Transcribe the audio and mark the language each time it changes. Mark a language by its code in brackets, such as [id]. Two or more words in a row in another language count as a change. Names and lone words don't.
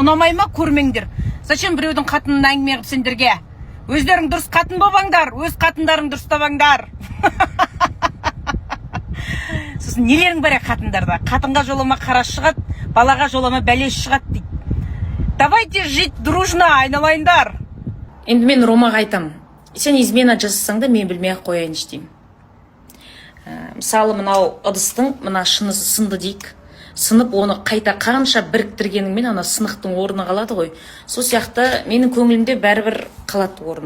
[kk] Ұнамай ма, көрмеңдер. Зачем біреудің қатынын әңгіме қып сендерге? Өздерің дұрыс қатын болбаңдар, өз қатындарың дұрыс табаңдар. Сосын нелерің бар қатындарда? Қатынға жолама қараш шығады, балаға жолама бәлеш шығады дейді. [ru] Давайте жить дружно, [kk] айналайындар. Енді мен Ромаға айтам. Сен измена жасасаң да мен білмей ақ қояйын деймін. Мысалы мынау ыдыстың мына шынысы сынды дейік. Сынып оны қайта қанша біріктіргеніңмен ана сынықтың орны қалады ғой. Сол сияқты менің көңілімде бәрібір қалады орны.